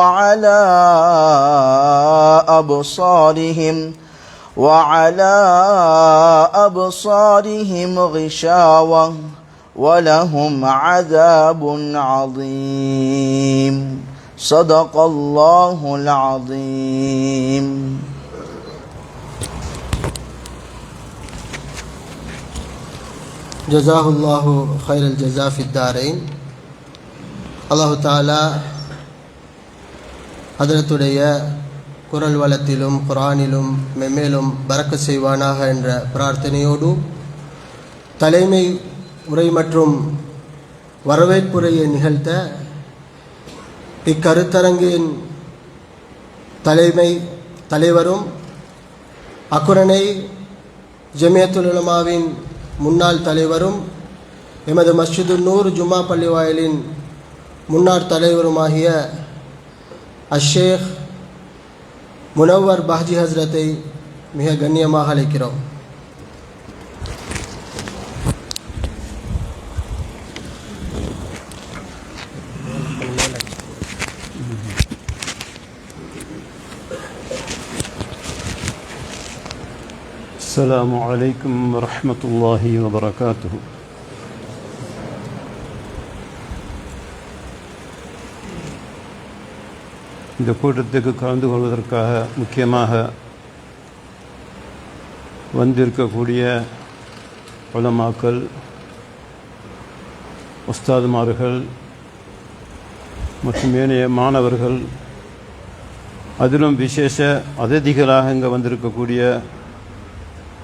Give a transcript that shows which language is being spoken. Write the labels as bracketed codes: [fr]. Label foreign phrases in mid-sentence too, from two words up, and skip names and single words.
[ar] وعلى أبصارهم غشاوة ولهم عذاب عظيم. صدق الله العظيم. جزاه الله خير الجزاء في الدارين. الله تعالى [ta] ஹதரத்துடைய குரல் வளத்திலும் குர்ஆனிலும் மென்மேலும் பரக்கத் செய்வானாக என்ற பிரார்த்தனையோடு தலைமை உரை மற்றும் வரவேற்புரையை நிகழ்த்த இக்கருத்தரங்கின் தலைவரும் அக்குரணை ஜமியத்துல் உலமாவின் முன்னாள் தலைவரும் எமது மஸ்ஜிதுன் நூர் ஜும்மா பள்ளி வாயிலின் முன்னாள் தலைவருமாகிய அஷேக் முனவ்வர் பாஜி ஹஸ்ரத்தை மிக கண்ணியமாக அழைக்கிறோம். [ar] السلام عليكم ورحمة الله وبركاته. [ta] இந்த கூட்டத்துக்கு கலந்து கொள்வதற்காக முக்கியமாக வந்திருக்கக்கூடிய உலமாக்கள், உஸ்தாதுமார்கள் மற்றும் ஏனைய மாணவர்கள், அதிலும் விசேஷ அதிதிகளாக இங்கே வந்திருக்கக்கூடிய